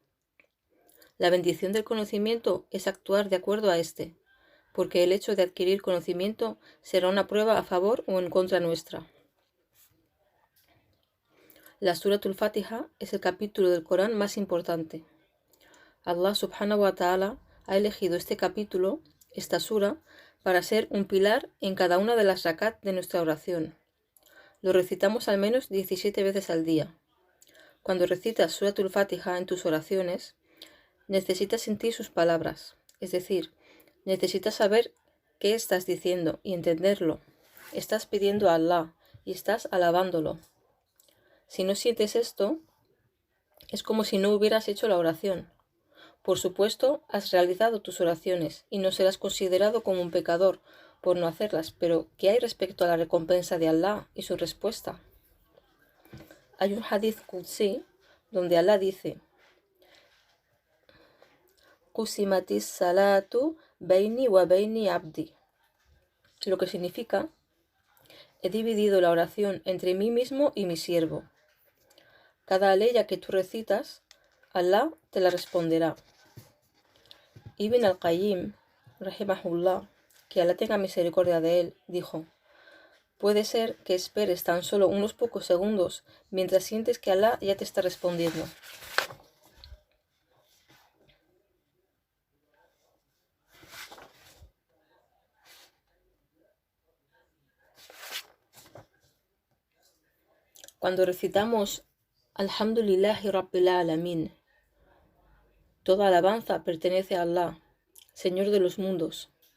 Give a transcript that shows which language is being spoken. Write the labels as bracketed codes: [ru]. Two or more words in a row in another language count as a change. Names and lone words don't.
[es] La bendición del conocimiento es actuar de acuerdo a este, porque el hecho de adquirir conocimiento será una prueba a favor o en contra nuestra. La Surat Al-Fatiha es el capítulo del Corán más importante. Allah [ar] سبحانه وتعالى [es] ha elegido este capítulo, esta sura, para ser un pilar en cada una de las rakat de nuestra oración. Lo recitamos al menos 17 veces al día. Cuando recitas Surat Al-Fatiha en tus oraciones, necesitas sentir sus palabras, es decir, necesitas saber qué estás diciendo y entenderlo. Estás pidiendo a Allah y estás alabándolo. Si no sientes esto, es como si no hubieras hecho la oración. Por supuesto, has realizado tus oraciones y no serás considerado como un pecador por no hacerlas, pero ¿qué hay respecto a la recompensa de Allah y su respuesta? Hay un [ar] حديث قدسي [es] donde Allah dice: [ar] قسمت الصلاة بيني وبين عبدي, [es] lo que significa: he dividido la oración entre mí mismo y mi siervo. Cada aleya que tú recitas, Allah te la responderá. Ibn al-Qayyim, rahimahullah, que Allah tenga misericordia de él, dijo: puede ser que esperes tan solo unos pocos segundos mientras sientes que Allah ya te está respondiendo. Cuando recitamos [ar] الحمد لله رب العالمين, [es] toda alabanza pertenece a Allah, Señor de los mundos.